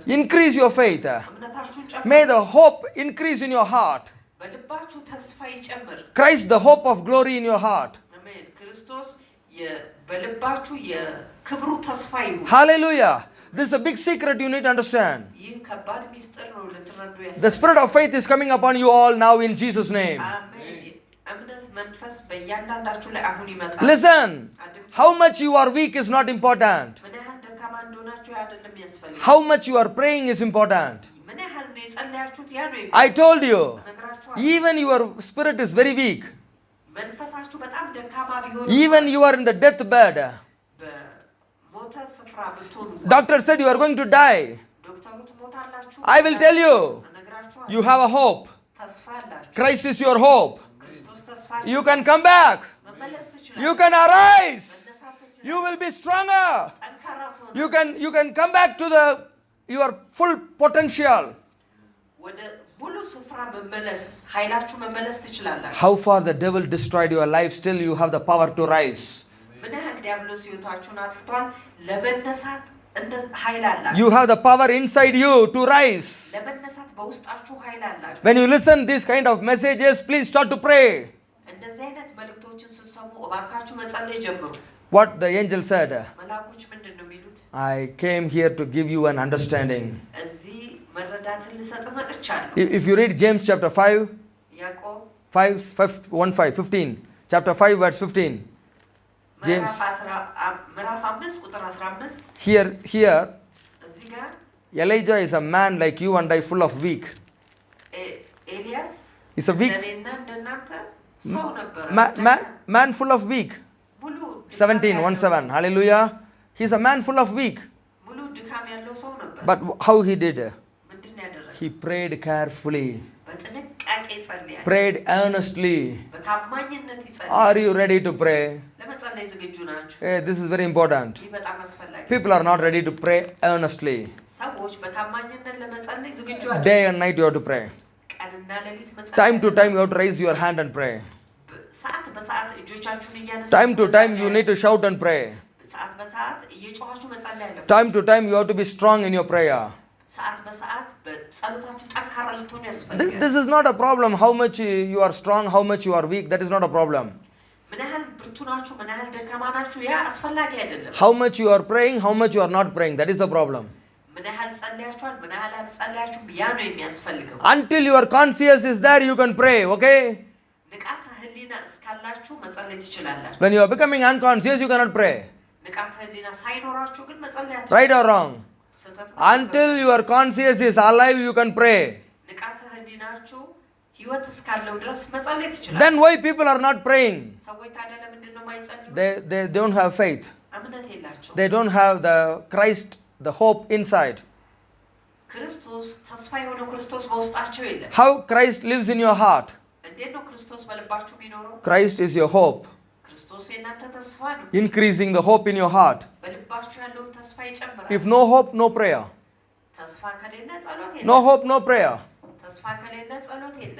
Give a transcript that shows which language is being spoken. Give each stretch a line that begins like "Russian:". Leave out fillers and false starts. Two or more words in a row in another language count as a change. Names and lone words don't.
English: Increase your faith.
Amharic: እምነታችሁን
English: May
Amharic: ጨምሩ
English: the hope increase in your heart.
Amharic: በልባችሁ ተስፋ ይጨምር
English: Christ the hope of glory in your heart.
Amharic: አሜን ክርስቶስ በልባችሁ የክብሩ ተስፋ ይሁን
English: Hallelujah. This is a big secret you need to understand.
Amharic: ይህ ከባድ ሚስጥር ነው ልትረዱ
English: The
Amharic: ያስፈልጋል
English: spirit of faith is coming upon you all now in Jesus' name.
Amharic: አሜን እምነት መንፈስ በእያንዳንዳችሁ ላይ አሁን ይመጣል
English: Listen, how much you are weak is not important.
Amharic: ምን ያህል ደካማ እንደሆናችሁ አይደለም ያስፈልጋል
English: How much you are praying is important.
Amharic: ምን ያህል ነው የጸለያችሁት ያ ነው
English: I told you,
Amharic: ነግራችኋል
English: even your spirit is very weak.
Amharic: መንፈሳችሁ በጣም ደካማ ቢሆን
English: Even you are in the deathbed.
Amharic: በሞተ ስፍራ ብትሆኑ
English: Doctor said you are going to die.
Amharic: ዶክተሩ ትሞታላችሁ
English: I will tell you,
Amharic: ነግራችኋል
English: you have a hope.
Amharic: ተስፋ አላችሁ
English: Christ is your hope.
Amharic: ክርስቶስ ተስፋ
English: You can come back.
Amharic: መመለስ
English: You
Amharic: ትችላላችሁ
English: can arise.
Amharic: መነሳት ትችላላችሁ
English: You will be stronger.
Amharic: ጠንካራ ትሆናላችሁ
English: You can come back to your full potential.
Amharic: ወደ ሙሉ ስፍራ መመለስ ኃይላችሁ መመለስ ትችላላችሁ
English: How far the devil destroyed your life, still you have the power to rise.
Amharic: ምን ያህል ዲያብሎስ ሕይወታችሁን አጥፍቷል ለመነሳት እንደ ኃይል አላችሁ
English: You have the power inside you to rise.
Amharic: ለመነሳት በውስጣችሁ ኃይል አላችሁ
English: When you listen these kind of messages, please start to pray.
Amharic: እንደዚህ አይነት መልእክቶችን ስትሰሙ እባካችሁ መጸለይ ጀምሩ
English: What the angel said,
Amharic: መልአኮች ምንድን ነው የሚሉት
English: I came here to give you an understanding.
Amharic: እዚህ መረዳትን ልሰጥ መጥቻለሁ
English: If you read James chapter 5,
Amharic: ያዕቆብ
English: 15, chapter 5 verse 15. James.
Amharic: ምዕራፍ 5 ቁጥር 15
English: Here,
Amharic: እዚህ ጋር
English: Elijah is a man like you and I, full of weak.
Amharic: ኤልያስ
English: He's a weak
Amharic: እንደኔና እንደናንተ ሰው ነበር
English: man full of weak.
Amharic: ሙሉ
English: 17:17. Hallelujah. He's a man full of weak.
Amharic: ሙሉ ድካም ያለው ሰው ነበር
English: But how he did?
Amharic: ምንድን ነው ያደረገው
English: He prayed carefully,
Amharic: በጥንቃቄ ይጸልያል
English: prayed earnestly.
Amharic: በታማኝነት
English: Are
Amharic: ይጸልያል
English: you ready to pray?
Amharic: ለመጸለይ ዝግጁ ናችሁ
English: This is very important.
Amharic: ይህ በጣም አስፈላጊ
English: People are not ready to pray earnestly.
Amharic: ሰዎች በታማኝነት ለመጸለይ ዝግጁ አይደሉም
English: Day and night you have to pray.
Amharic: ቀንና ሌሊት መጸለይ
English: Time to time you have to raise your hand and pray.
Amharic: ሰዓት በሰዓት እጆቻችሁን እያነሳችሁ
English: Time to time you need to shout and pray.
Amharic: ሰዓት በሰዓት እየጮኻችሁ መጸለይ አለበት
English: Time to time you have to be strong in your prayer.
Amharic: ሰዓት በሰዓት በጸሎታችሁ ጠንካራ ልትሆኑ ያስፈልጋል
English: This is not a problem. How much you are strong, how much you are weak, that is not a problem.
Amharic: ምን ያህል ብርቱ ናችሁ ምን ያህል ደካማ ናችሁ ያ አስፈላጊ አይደለም
English: How much you are praying, how much you are not praying, that is the problem.
Amharic: ምን ያህል ጸልያችኋል ምን ያህል አልጸለያችሁም ያ ነው የሚያስፈልገው
English: Until your conscience is there, you can pray, okay?
Amharic: ንቃተ ህሊና እስካላችሁ መጸለይ ትችላላችሁ
English: When you are becoming unconscious, you cannot pray.
Amharic: ንቃተ ህሊና ሳይኖራችሁ ግን መጸለይ
English: Right or wrong? Until your conscience is alive, you can pray.
Amharic: ንቃተ ህሊናችሁ ህይወት እስካለው ድረስ መጸለይ ትችላላችሁ
English: Then why people are not praying?
Amharic: ሰዎች ታዲያ ለምንድን ነው የማይጸልዩት
English: They don't have faith.
Amharic: እምነት የላቸውም
English: They don't have the Christ, the hope inside.
Amharic: ክርስቶስ ተስፋ የሆነው ክርስቶስ በውስጣቸው የለም።
English: How Christ lives in your heart?
Amharic: እንዴት ነው ክርስቶስ በልባችሁ የሚኖረው?
English: Christ is your hope.
Amharic: ክርስቶስ የእናንተ ተስፋ ነው።
English: Increasing the hope in your heart.
Amharic: በልባችሁ ያለውን ተስፋ ይጨምራል።
English: If no hope, no prayer.
Amharic: ተስፋ ከሌለ ጸሎት የለም።
English: No hope, no prayer.
Amharic: ተስፋ ከሌለ ጸሎት የለም።